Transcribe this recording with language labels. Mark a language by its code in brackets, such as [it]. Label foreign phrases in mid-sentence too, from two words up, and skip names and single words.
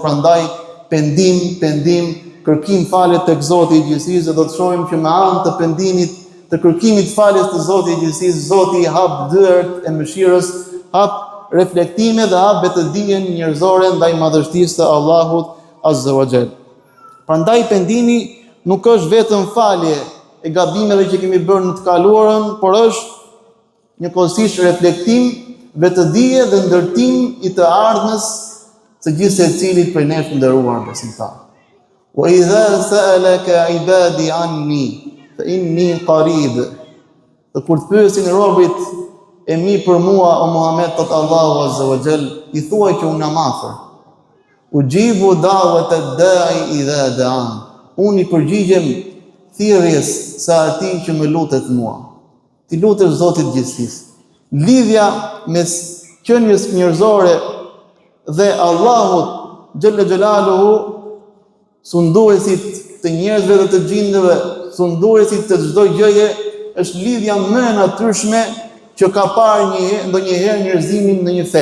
[sq] Prandaj pendim, kërkim falje tek Zoti i gjithësisë, do të shohim që me anë të pendimit, të kërkimit faljes të Zotit i gjithësisë, Zoti i hap dyert e mëshirës, hap reflektime dhe hap vetëdijen njerëzore ndaj madhështisë së Allahut [ar] عز وجل. [sq] Prandaj pendimi nuk është vetëm falje e gabimeve që kemi bërë në të kaluarën, por është njëkohësisht reflektim, vetëdije dhe ndërtim i të ardhmes së gjithë secilit prej nesh nderuar besimtar. [ar] وإذا سألك عبادي عني فإني قريب. [sq] Dhe kur të pyesin robrit e mi për mua, o Muhammed, thot Allahu [ar] عز وجل, [sq] i thuaj që unë jam afër. [ar] أجيب دعوة الداع إذا دعان. [sq] unë I përgjigjem thirrjes së atij që më lutet mua. Ti lutesh Zotit gjithësisë. Lidhja mes qenies njerëzore dhe Allahut [ar] جل جلاله, [sq] sunduesit të njerëzve dhe të gjindëve, sunduesit të çdo gjëje, është lidhja më e natyrshme që ka parë ndonjëherë njerëzimin në një fe.